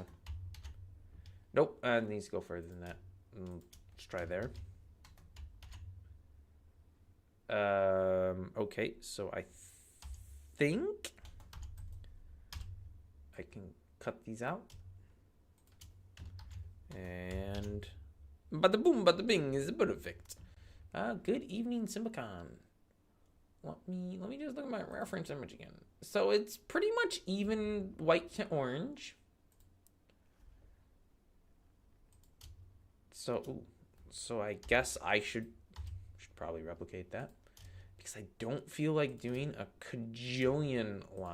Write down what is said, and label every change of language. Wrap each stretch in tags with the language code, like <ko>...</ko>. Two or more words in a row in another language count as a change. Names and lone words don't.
<en>Nope, it needs to go further than that. Let's try there. Okay, so I think I can cut these out. And bada boom, bada bing is perfect. Good evening, Simbacon. Let me just look at my reference image again. So it's pretty much even white to orange. So I guess I should probably replicate that, because I don't feel like doing a cajillion lines.</en>